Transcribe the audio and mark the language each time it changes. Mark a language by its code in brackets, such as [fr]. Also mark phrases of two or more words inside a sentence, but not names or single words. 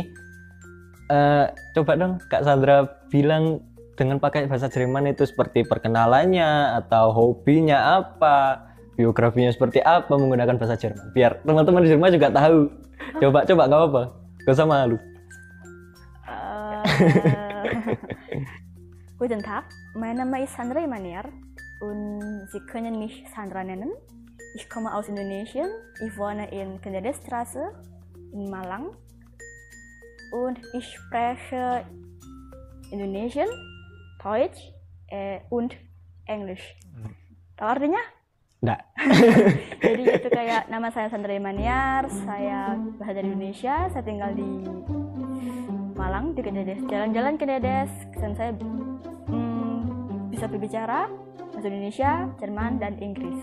[id] Coba dong Kak Sandra bilang dengan pakai bahasa Jerman itu seperti perkenalannya atau hobinya apa, biografinya seperti apa menggunakan bahasa Jerman, biar teman-teman di Jerman juga tahu. Coba nggak apa-apa, gak usah malu. [de] Guten Tag, mein Name ist Sandra Imaniar und Sie können mich Sandra nennen. Ich komme aus Indonesien, ich wohne in Kennedystraße in Malang und ich spreche Indonesian, Deutsch und English. [id] Tahu artinya? Nggak. Jadi itu kayak nama saya Sandra Imaniar, saya bahasa Indonesia, saya tinggal di Malang, di Kennedes, jalan-jalan Kennedes, dan saya bisa berbicara bahasa Indonesia, Jerman, dan Inggris.